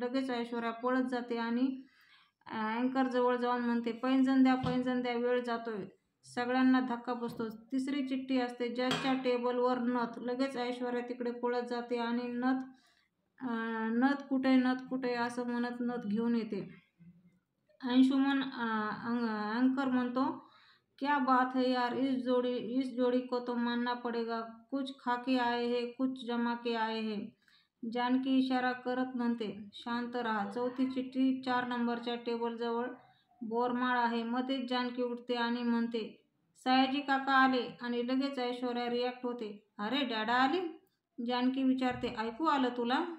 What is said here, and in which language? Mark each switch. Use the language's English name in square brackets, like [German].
[Marathi] लगेच ऐश्वर्या पळत जाते आणि अँकर जवळ जाऊन म्हणते, पैंजण द्या, वेळ जातोय. सगळ्यांना धक्का बसतो. तिसरी चिठ्ठी असते. जजच्या टेबलवर नथ. लगेच ऐश्वर्या तिकडे पळत जाते आणि नथ कुठे असं म्हणत नथ घेऊन येते. [Hindi] अंशुमन [Marathi] अँकर म्हणतो, [Hindi] क्या बात है यार, इस जोड़ी को तो मानना पड़ेगा. कुछ खाके आए है, कुछ जमा के आए है. [Marathi] जानकी इशारा करत म्हणते, शांत राहा. चौथी चिठ्ठी 4 नंबरच्या टेबलजवळ बोरमाळ आहे. मध्येच जानकी उठते आणि म्हणते, सयाजी काका आले. आणि लगेच ऐश्वर्या रिॲक्ट होते, अरे डॅडा आले. जानकी विचारते, ऐकू आलं तुला?